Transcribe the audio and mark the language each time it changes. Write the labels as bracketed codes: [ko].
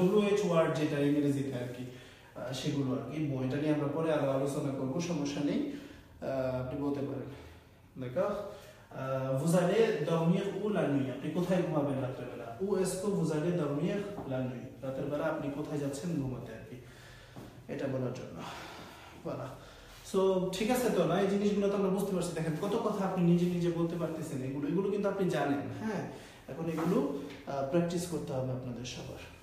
[bn] WH word যেটা ইংরেজিতে আর কি সেগুলো আর কি। এটা নিয়ে আমরা পরে আরো আলোচনা করবো, সমস্যা নেই, আপনি বলতে পারেন। [fr] D'accord? Vous allez dormir où la nuit? [bn] আপনি কোথায় ঘুমাবেন রাতের বেলা? [fr] Où est-ce que vous allez dormir la nuit? [bn] রাতের বেলা আপনি কোথায় যাচ্ছেন ঘুমাতে আর কি, এটা বলার জন্য। voilà. সো ঠিক আছে তো না, এই জিনিসগুলো তো আমরা বুঝতে পারছি। দেখেন কত কথা আপনি নিজে নিজে বলতে পারতেছেন, এগুলো কিন্তু আপনি জানেন। হ্যাঁ, এখন এগুলো প্র্যাকটিস করতে হবে আপনাদের সবার।